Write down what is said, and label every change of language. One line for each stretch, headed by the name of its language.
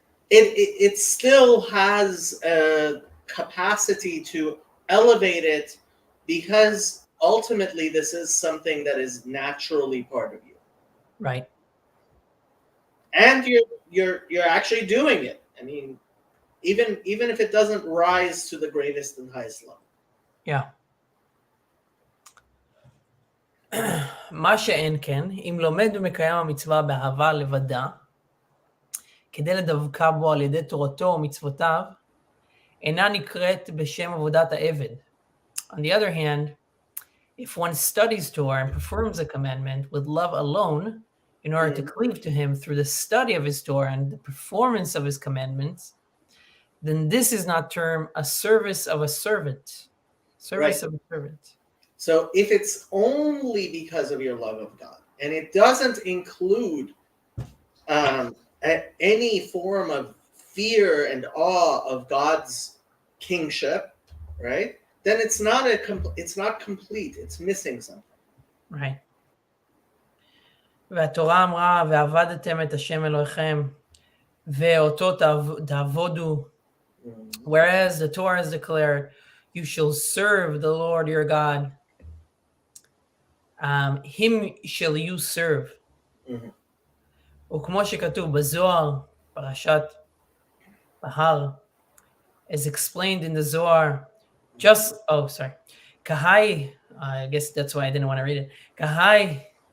English: it still has a capacity to elevate it, because ultimately this is something that is naturally part of you, right, and you're actually doing it. I mean, even if it doesn't rise to the greatest and highest level.
Hebrew: מה שאין כן, אם לומד ומקיים המצווה באהבה לבדה, כדי לדבקה בו על ידי תורתו ומצוותיו, אינה נקראת בשם עבודת העבד.
English: On the other hand, if one studies Torah and performs a commandment with love alone, in order to cleave to him through the study of his Torah and the performance of his commandments, then this is not termed a service of a servant. Service of the servant. So if it's only because of your love of God, and it doesn't include any form of fear and awe of God's kingship, right? Then it's not complete. It's missing something. Right.
Hebrew: והתורה אמרה, ועבדתם את השם אלוהיכם, ואותו תעבודו.
English: Whereas the Torah has declared, you shall serve the Lord your God. Him shall you serve.
Hebrew: וכמו שכתוב בזוהר, פרשת בהר,
English: is explained in the Zohar, Kahai, I guess that's why I didn't want to read it.